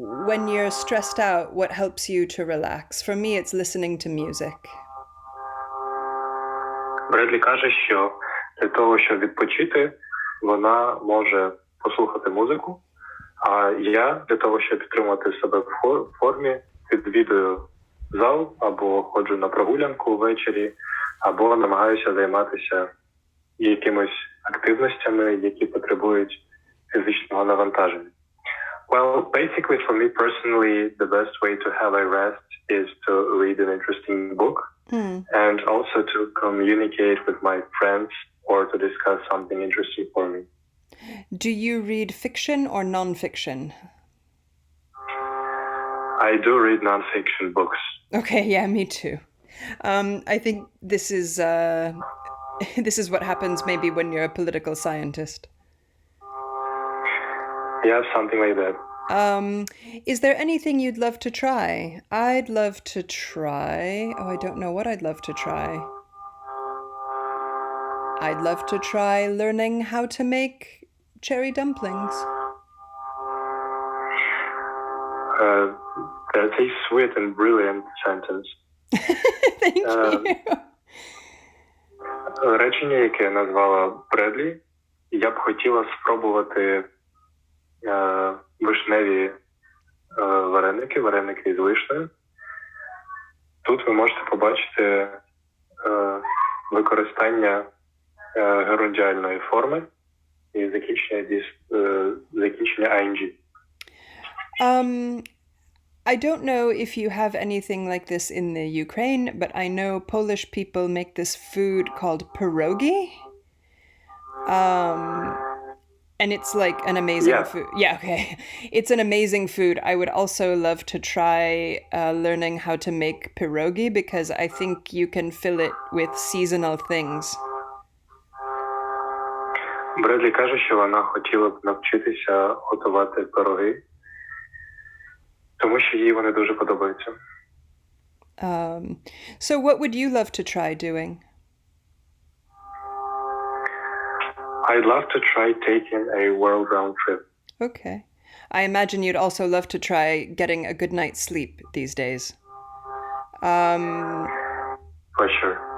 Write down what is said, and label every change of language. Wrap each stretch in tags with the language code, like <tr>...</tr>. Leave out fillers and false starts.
<en>When you're stressed out, what helps you to relax? For me, it's listening to music.</en> <uk>Бредлі каже, що для того, щоб відпочити, вона може послухати музику, а я для того, щоб підтримувати себе в формі, відвідую зал або ходжу на прогулянку ввечері, або намагаюся займатися якимись активностями, які потребують фізичного навантаження.</uk> <en>Well, basically for me personally, the best way to have a rest is to read an interesting book and also to communicate with my friends or to discuss something interesting for me. Do you read fiction or non-fiction? I do read nonfiction books. Okay, yeah, me too. I think this is this is what happens maybe when you're a political scientist. Yeah, something like that. Is there anything you'd love to try? I'd love to try. Oh, I don't know what I'd love to try. I'd love to try learning how to make cherry dumplings. Uh, that's a sweet and brilliant sentence. Thank you.</en> <uk>Речення, яке назвала Бредлі, я б хотіла спробувати вишневі вареники з вишнею. Тут ви можете побачити використання герундіальної форми і закінчення ing.</uk> <en>I don't know if you have anything like this in the Ukraine, but I know Polish people make this food called pierogi. And it's like an amazing food. Yeah, okay. It's an amazing food. I would also love to try learning how to make pierogi because I think you can fill it with seasonal things.</en> <uk>Бредлі каже, що вона хотіла б навчитися готувати пироги, тому що їй вони дуже подобаються.</uk> <en>So what would you love to try doing? I'd love to try taking a world round trip. Okay. I imagine you'd also love to try getting a good night's sleep these days. For sure.</en>